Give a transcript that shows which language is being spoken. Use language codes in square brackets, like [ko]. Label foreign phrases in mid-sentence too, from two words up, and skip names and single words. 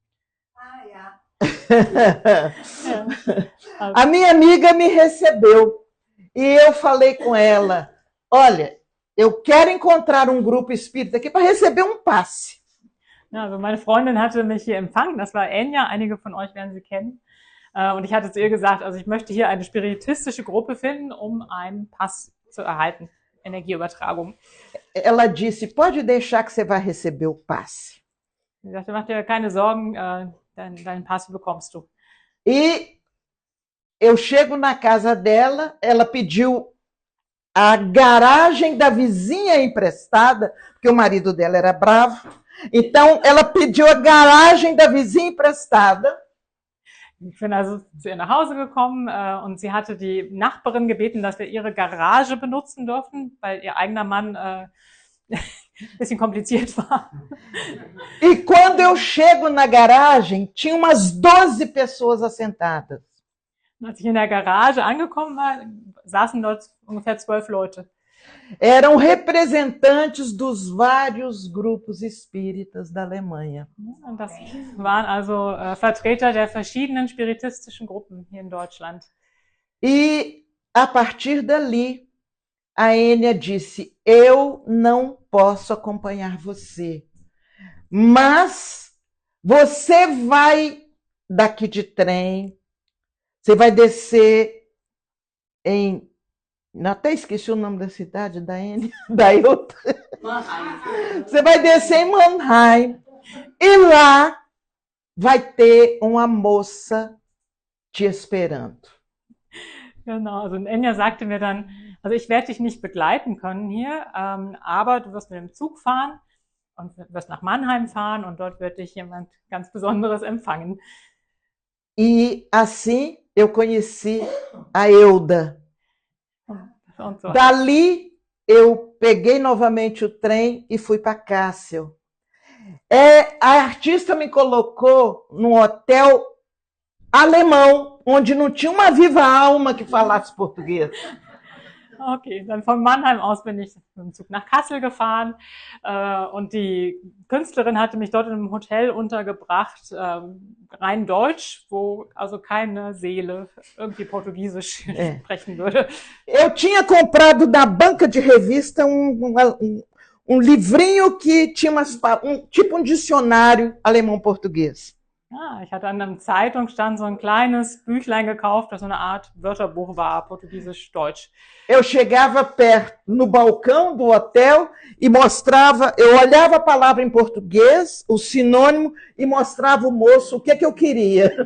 [pt] A minha amiga me recebeu e eu falei com ela, olha, eu quero encontrar um grupo espírita aqui para receber um passe. [de] Ja, also meine Freundin hatte mich hier empfangen, das war Enya, einige von euch werden sie kennen. Und ich hatte zu ihr gesagt, also ich möchte hier eine spiritistische Gruppe finden, um einen Pass zu erhalten, Energieübertragung. [pt] Ela disse, pode deixar que você vai receber o passe. [de] Sie sagte, mach dir keine Sorgen, deinen Pass bekommst du. [pt] E eu chego na casa dela, ela pediu a garagem da vizinha emprestada, porque o marido dela era bravo. Então, ela pediu a garagem da vizinha emprestada. [de] Ich bin also zu ihr nach Hause gekommen und sie hatte die Nachbarin gebeten, dass wir ihre Garage benutzen dürfen, weil ihr eigener Mann ein bisschen kompliziert war. [pt] E quando eu chego na garagem, tinha umas 12 pessoas assentadas. [de] Und als ich in der Garage angekommen war, saßen dort ungefähr 12 Leute. [pt] Eram representantes dos vários grupos espíritas da Alemanha. [de] Und das waren also Vertreter der verschiedenen spiritistischen Gruppen hier in Deutschland. [pt] E a partir dali, a Enia disse, eu não posso acompanhar você, mas você vai daqui de trem, você vai descer em... Até esqueci o nome da cidade, da Enia, da Ilta. Você vai descer em Mannheim e lá vai ter uma moça te esperando. [de] Genau, also Enya sagte mir dann, also ich werde dich nicht begleiten können hier, aber du wirst mit dem Zug fahren und wirst nach Mannheim fahren und dort wird dich jemand ganz Besonderes empfangen. [pt] E assim eu conheci a Euda. [de] Und so. [pt] Dali eu peguei novamente o trem e fui para Kassel. A artista me colocou num hotel alemão, onde não tinha uma viva alma que falasse português. [de] Okay, dann von Mannheim aus bin ich mit dem Zug nach Kassel gefahren und die Künstlerin hatte mich dort in einem Hotel untergebracht, rein deutsch, wo also keine Seele irgendwie Portugiesisch sprechen würde. [pt] Eu tinha comprado na banca de revista livrinho que tinha tipo um dicionário alemão-português. [de] Ich hatte an einem Zeitungsstand so ein kleines Büchlein gekauft, das so eine Art Wörterbuch war, Portugiesisch-Deutsch. [pt] Eu chegava perto no balcão do hotel e mostrava, eu olhava a palavra em português, o sinônimo, e mostrava o moço o que eu queria.